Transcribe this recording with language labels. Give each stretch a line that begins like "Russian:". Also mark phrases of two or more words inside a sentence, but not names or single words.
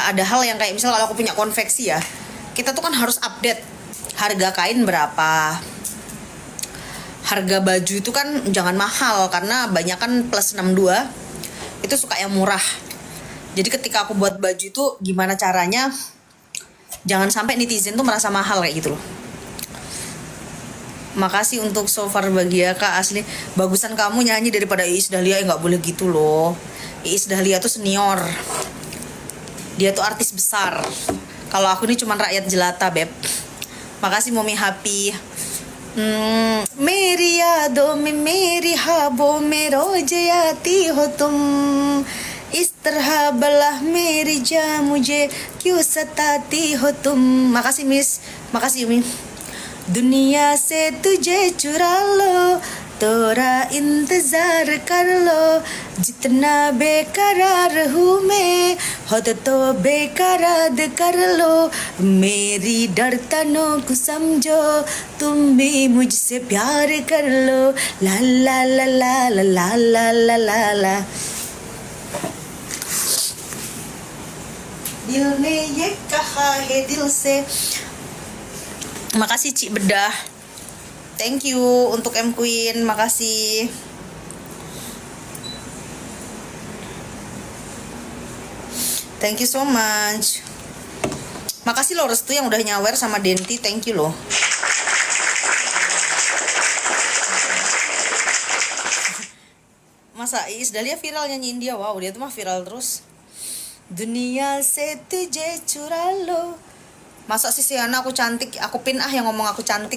Indonesian: Ada hal yang kayak misal kalau aku punya konveksi ya, kita tuh kan harus update harga kain berapa, harga baju itu kan jangan mahal karena banyak kan plus 62 itu suka yang murah. Jadi ketika aku buat baju itu gimana caranya jangan sampai netizen tuh merasa mahal kayak gitu loh. Makasih untuk
English: so far
Indonesian: bahagia Kak, asli bagusan kamu nyanyi daripada Iis Dahlia. Nggak boleh gitu loh. Iis Dahlia tuh senior, dia tuh artis besar. Kalau aku ini cuma rakyat jelata, Beb. Makasih Mommy Happy.
Hindi: मेरी यादों में मेरी ख्वाबों में रोज आती हो तुम इस तरह बला मेरी जान मुझे क्यों सताती हो तुम.
Indonesian: Makasih Miss, makasih Yumi.
Hindi: दुनिया से तुझे चुरा लो तोरा इंतजार कर लो जितना बेकरार हूँ मैं खुद तो बेकरार कर लो मेरी धड़कनों को समझो तुम भी मुझसे प्यार कर लो ला ला ला ला ला ला ला ला ला ला. दिल ने ये कहा है दिल से.
Indonesian: Makasih Cik Bedah.
English: Thank you
Indonesian: untuk M Queen, makasih.
English: Thank you so much.
Indonesian: Makasih loh Restu yang udah nyawer sama Denti,
English: thank you
Indonesian: loh. Masa Iis Dahlia viral nyanyiin dia, wow dia tuh mah viral terus.
Hindi: दुनिया से तुझे चुरा लो.
Indonesian: Masa sih Siana aku cantik, aku pin ah yang ngomong aku cantik.